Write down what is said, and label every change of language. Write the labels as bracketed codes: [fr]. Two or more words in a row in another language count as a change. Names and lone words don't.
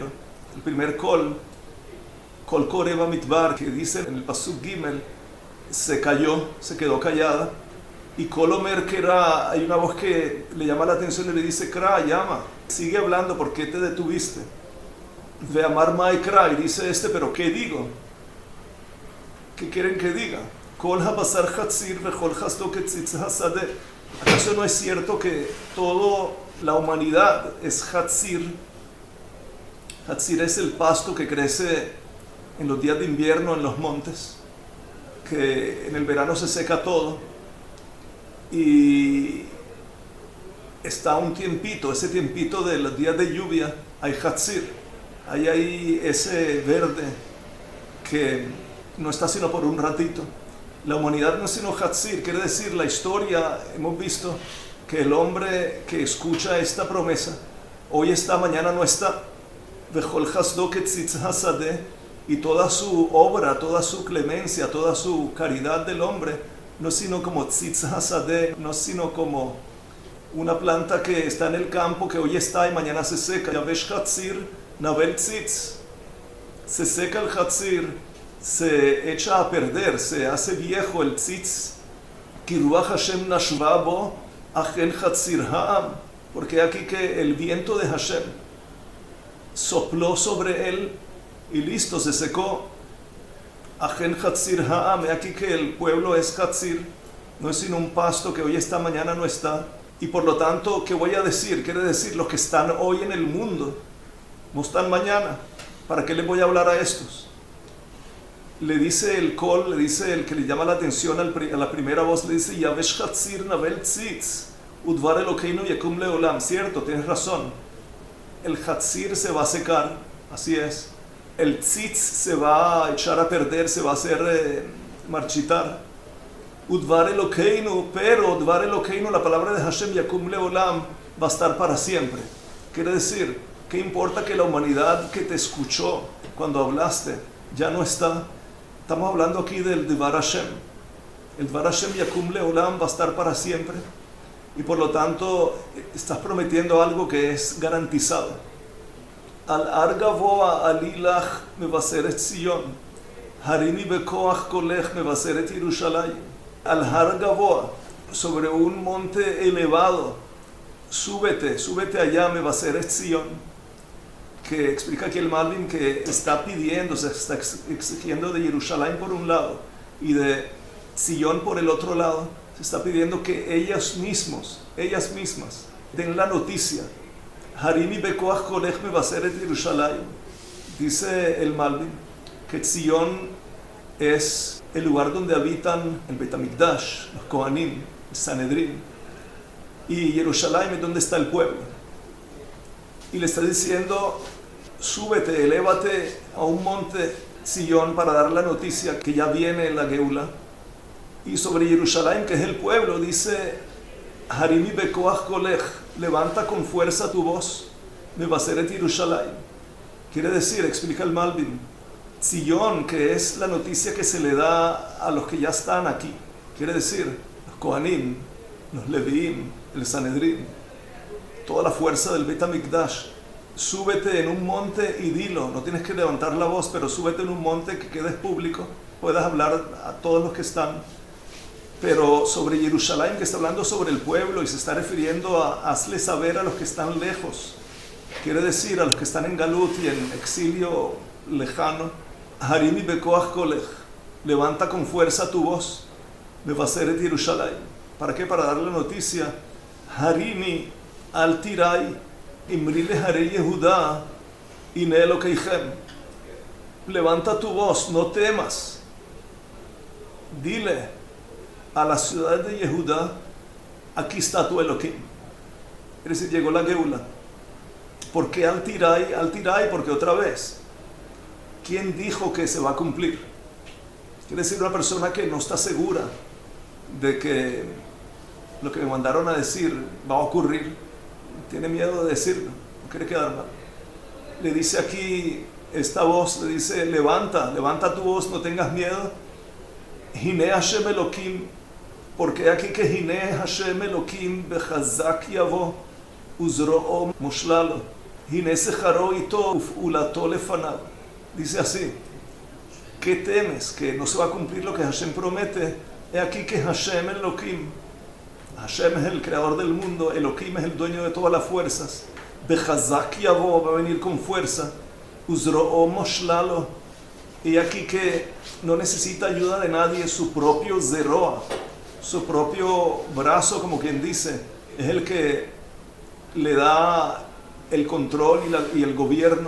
[es] El primer [he] קול קורא במדבר, [es] que dice en el [he] פסוק גימל, [es] se cayó, se quedó callada. [he] Y קול אומר קרא, [es] hay una voz que le llama la atención y le dice, Kra, llama, sigue hablando, ¿por qué te detuviste? [he] ואמר מה אקרא, [es] y dice pero ¿qué digo? ¿Qué quieren que diga? [he] כל הבשר חציר וכל חסדו כציץ השדה. [es] ¿Acaso no es cierto que toda la humanidad es hatzir? Hatzir es el pasto que crece en los días de invierno en los montes, que en el verano se seca todo y está un tiempito, ese tiempito de los días de lluvia, hay hatzir, hay ese verde que no está sino por un ratito. La humanidad no es sino hatzir, quiere decir, la historia, hemos visto que el hombre que escucha esta promesa, hoy está, mañana no está, [he] וכל חסדו כציץ השדה, [es] y toda su obra, toda su clemencia, toda su caridad del hombre, no es sino como [he] ציץ השדה, [es] no es sino como una planta que está en el campo, que hoy está y mañana se seca. [he] יבש חציר נבל ציץ, [es] se seca el hatzir, se echa a perder, se hace viejo el tzitz. [he] כי רוח ה' נשבה בו אכן חציר העם, [es] porque aquí que el viento de Hashem sopló sobre él y listo, se secó. [he] אכן חציר העם, [es] aquí que el pueblo es hatzir, no es sino un pasto que hoy está, mañana no está. Y por lo tanto, ¿qué voy a decir? Quiere decir, los que están hoy en el mundo no están mañana. ¿Para qué les voy a hablar a estos? Le dice el Kol, le dice el que le llama la atención a la primera voz, le dice [he] יבש חציר נבל ציץ ודבר אלהינו יקום לעולם. [es] Cierto, tienes razón. El hatzir se va a secar, así es. El tzitz se va a echar a perder, se va a hacer marchitar. [he] ודבר אלהינו, pero ודבר אלהינו, [es] la palabra de [he] ה' יקום לעולם, [es] va a estar para siempre. Quiere decir, ¿qué importa que la humanidad que te escuchó cuando hablaste ya no está? Estamos hablando aquí del [he] דבר ה. [es] El [he] דבר ה' יקום לעולם [es] va a estar para siempre. Y por lo tanto, estás prometiendo algo que es garantizado. [he] על הר גבוה עלי לך מבשרת ציון, הרימי בכוח קולך מבשרת ירושלים. על הר גבוה, [es] sobre un monte elevado, súbete allá, [he] מבשרת ציון. [es] Que explica aquí el Malbim que está pidiendo, se está exigiendo de Jerusalén por un lado y de Sion por el otro lado. Se está pidiendo que ellas mismas den la noticia. [he] הרימי בכח קולך מבשרת Jerusalén. [es] Dice el Malbim que Sion es el lugar donde habitan el Bet HaMikdash, los Kohanim, el Sanedrín, y Jerusalén es donde está el pueblo. Y le está diciendo, súbete, elévate a un monte Sion para dar la noticia que ya viene la Geula. Y sobre Jerusalén, que es el pueblo, dice, [he] הרימי בכח קולך, [es] levanta con fuerza tu voz, מבשרת Jerusalén. Quiere decir, explica el Malbim, Sion, que es la noticia que se le da a los que ya están aquí. Quiere decir, los Kohanim, los Leviim, el Sanedrín, toda la fuerza del Bet HaMikdash. Súbete en un monte y dilo, no tienes que levantar la voz, pero súbete en un monte que quedes público, puedas hablar a todos los que están. Pero sobre Jerusalén, que está hablando sobre el pueblo y se está refiriendo a hazle saber a los que están lejos. Quiere decir a los que están en Galut y en exilio lejano, [he] הרימי בכח קולך, [es] levanta con fuerza tu voz, מבשרת Jerusalén. ¿Para qué? Para dar la noticia, [he] הרימי אל תיראי אמרי לערי יהודה הנה אלהיכם. [es] Levanta tu voz, no temas. Dile a la ciudad de Yehuda, aquí está tu Elohim. Es decir, llegó la Geula. ¿Por qué al tirai? [he] אל תיראי [es] porque otra vez, ¿quién dijo que se va a cumplir? Quiere decir una persona que no está segura de que lo que me mandaron a decir va a ocurrir, tiene miedo de decirlo, no quiere quedar mal. Le dice aquí esta voz, le dice, levanta tu voz, no tengas miedo. [he] הנה ה' אלהים, [es] porque aquí que [he] הנה ה' אלהים בחזק יבוא וזרעו משלה לו הנה שכרו אתו ופעלתו לפניו. [es] Dice así, ¿qué temes? Que no se va a cumplir lo que Hashem promete. He aquí que Hashem Elokim, Hashem es el creador del mundo, Elokim es el dueño de todas las fuerzas. [he] בחזק יבוא, [es] va a venir con fuerza. [he] וזרעו משלה לו, [es] y aquí que no necesita ayuda de nadie, su propio zeroa, su propio brazo, como quien dice, es el que le da el control y el gobierno.